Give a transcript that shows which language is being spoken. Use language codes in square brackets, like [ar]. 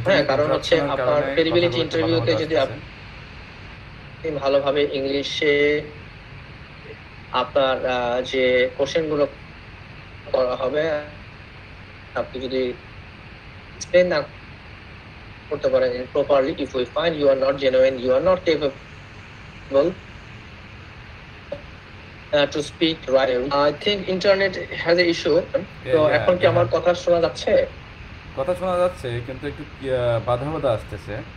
[bn] কারণ হচ্ছে আপনার ক্রেডিবিলিটি ইন্টারভিউতে যদি আপনি ভালোভাবে ইংলিশে আপনার যে কোশ্চেনগুলো করা হবে আপনি যদি এক্সপ্লেন না করতে পারেন properly, [en] if we find you are not genuine, you are not capable to speak right. I think internet has an issue. [bn] তো এখন কি আমার কথা শোনা যাচ্ছে? কথা শোনা যাচ্ছে কিন্তু একটু বাধা বাধা আসতেছে।